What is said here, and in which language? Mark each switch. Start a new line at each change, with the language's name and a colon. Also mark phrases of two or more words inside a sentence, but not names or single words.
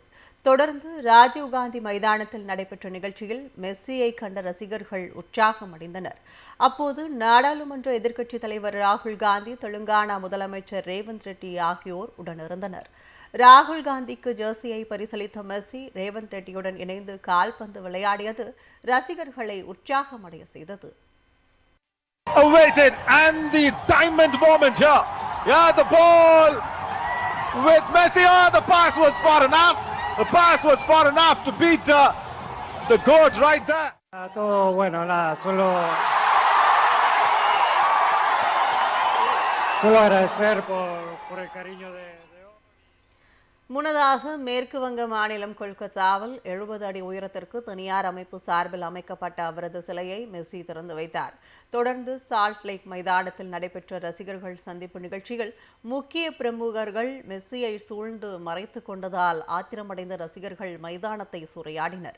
Tamil: தொடர்ந்து ராஜீவ்காந்தி மைதானத்தில் நடைபெற்ற நிகழ்ச்சியில் மெஸ்ஸியை கண்ட ரசிகர்கள் உற்சாகம் அடைந்தனர். அப்போது நாடாளுமன்ற எதிர்க்கட்சித் தலைவர் ராகுல் காந்தி, தெலுங்கானா முதலமைச்சர் ரேவந்த் ரெட்டி ஆகியோர் உடனிருந்தனர். ராகுல் காந்திக்கு ஜெர்சியை பரிசளித்த மெஸ்ஸி, ரேவந்த் ரெட்டியுடன் இணைந்து கால்பந்து விளையாடியது ரசிகர்களை உற்சாகமடைய செய்தது.
English: Awaited and the diamond moment here. Yeah, the ball with Messi. The pass was far enough. The pass was far enough to beat the goat right there.
Spanish: Todo bueno, nada, solo agradecer por el cariño de
Tamil: முன்னதாக மேற்கு வங்க மாநிலம் கொல்கத்தாவில் 70 அடி உயரத்திற்கு தனியார் அமைப்பு சார்பில் அமைக்கப்பட்ட அவரது சிலையை மெஸ்ஸி திறந்து வைத்தார். தொடர்ந்து சால்ட் லேக் மைதானத்தில் நடைபெற்ற ரசிகர்கள் சந்திப்பு நிகழ்ச்சியில் முக்கிய பிரமுகர்கள் மெஸ்ஸியை சூழ்ந்து மறைத்துக் கொண்டதால் ஆத்திரமடைந்த ரசிகர்கள் மைதானத்தை சூறையாடினர்.